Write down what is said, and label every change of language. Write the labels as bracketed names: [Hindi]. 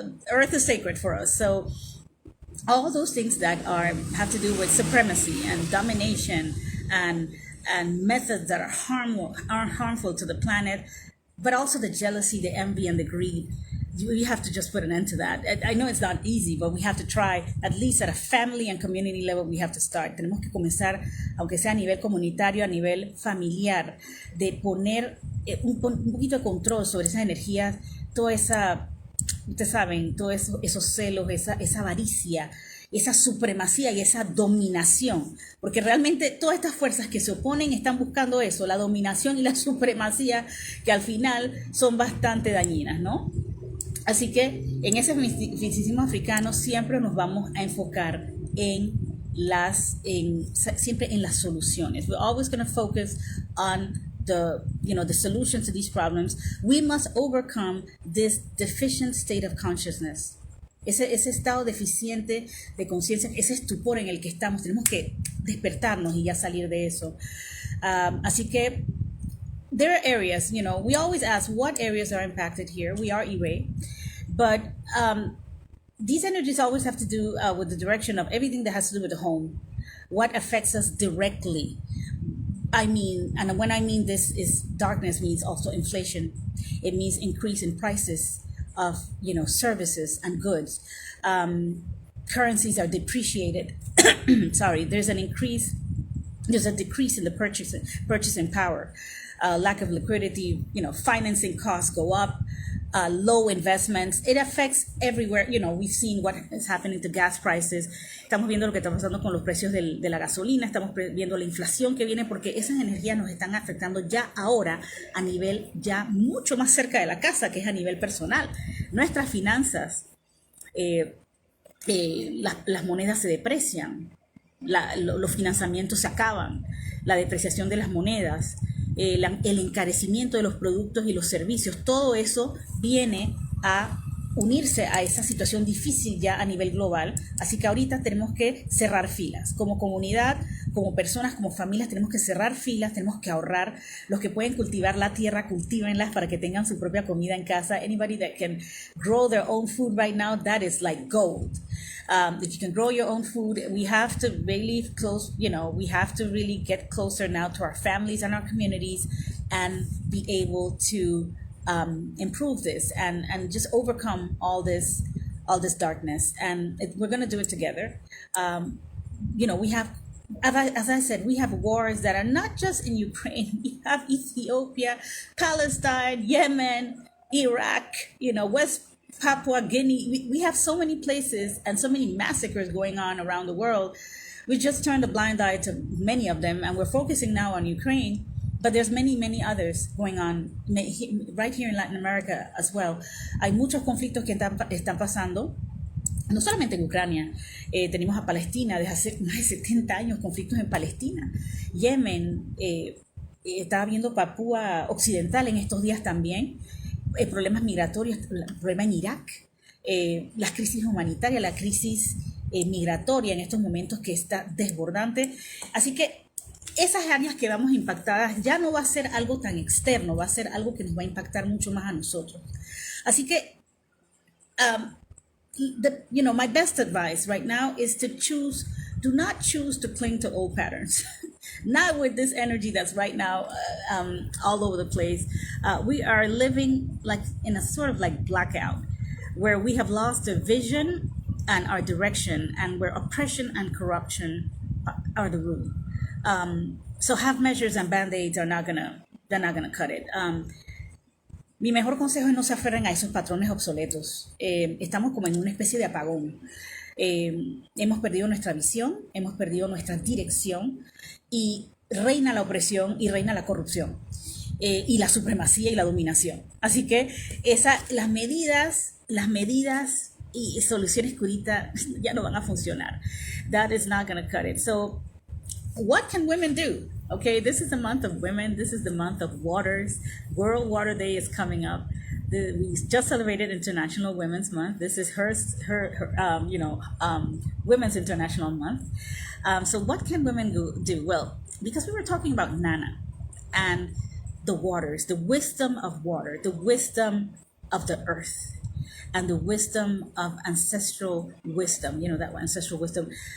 [English] Earth is sacred for us. So all those things that have to do with supremacy and domination and methods that are harmful to the planet, but also the jealousy, the envy, and the greed. We have to just put an end to that. I know it's not easy, but we have to try, at least at a family and community level, we have to start. [Spanish] Tenemos que comenzar, aunque sea a nivel comunitario, a nivel familiar, de poner un poquito de control sobre esas energías, toda esa, ustedes saben, todos esos celos, esa avaricia, esa supremacía y esa dominación, porque realmente todas estas fuerzas que se oponen están buscando eso, la dominación y la supremacía, que al final son bastante dañinas, ¿no? Así que en ese misticismo africano siempre nos vamos a enfocar siempre en las soluciones. [English] We're always going to focus on the solution to these problems. We must overcome this deficient state of consciousness. [Spanish] Ese estado deficiente de conciencia, ese estupor en el que estamos, tenemos que despertarnos y ya salir de eso. Así que [English] there are areas, we always ask what areas are impacted here. We are Iré, but these energies always have to do with the direction of everything that has to do with the home. What affects us directly? And when I mean this is darkness, means also inflation. It means increase in prices of services and goods. Currencies are depreciated. Sorry, there's a decrease in the purchasing power. Lack of liquidity, financing costs go up, low investments. It affects everywhere. We've seen what is happening to gas prices. [Spanish] Estamos viendo lo que está pasando con los precios de la gasolina. Estamos viendo la inflación que viene, porque esas energías nos están afectando ya ahora a nivel ya mucho más cerca de la casa, que es a nivel personal. Nuestras finanzas, las monedas se deprecian, los financiamientos se acaban, la depreciación de las monedas, el encarecimiento de los productos y los servicios, todo eso viene a unirse a esa situación difícil ya a nivel global. Así que ahorita tenemos que cerrar filas. Como comunidad, como personas, como familias, tenemos que cerrar filas, tenemos que ahorrar. Los que pueden cultivar la tierra, cultívenlas para que tengan su propia comida en casa. [English] Anybody that can grow their own food right now, that is like gold. If you can grow your own food, we have to really we have to really get closer now to our families and our communities and be able to improve this and just overcome all this darkness. And we're going to do it together. We have, as I said, we have wars that are not just in Ukraine. We have Ethiopia, Palestine, Yemen, Iraq, West Papua Guinea. We have so many places and so many massacres going on around the world. We just turned a blind eye to many of them, and we're focusing now on Ukraine. But there's many others going on right here in Latin America as well. [Spanish] Hay muchos conflictos que están pasando, no solamente en Ucrania. Tenemos a Palestina, desde hace más de 70 años conflictos en Palestina. Yemen, estaba viendo Papúa Occidental en estos días también. Problemas migratorios, problema en Irak. Las crisis humanitarias, la crisis migratoria en estos momentos que está desbordante. Así que esas áreas que vamos impactadas ya no va a ser algo tan externo, va a ser algo que nos va a impactar mucho más a nosotros. Así que, [English] my best advice right now is do not choose to cling to old patterns. Not with this energy that's right now all over the place. We are living like in a sort of like blackout where we have lost the vision and our direction, and where oppression and corruption are the rule. So half measures and band-aids they're not gonna cut it. [Spanish] Mi mejor consejo es no se aferren a esos patrones obsoletos. Estamos como en una especie de apagón. Hemos perdido nuestra visión, hemos perdido nuestra dirección y reina la opresión y reina la corrupción y la supremacía y la dominación. Así que las medidas y soluciones que ahorita ya no van a funcionar. [English] That is not gonna cut it. So what can women do? Okay, this is the month of women. This is the month of waters. World Water Day is coming up. We just celebrated International Women's Month. This is her Women's International Month. So what can women do? Well, because we were talking about Nana and the waters, the wisdom of water, the wisdom of the earth, and the wisdom of ancestral wisdom, that ancestral wisdom.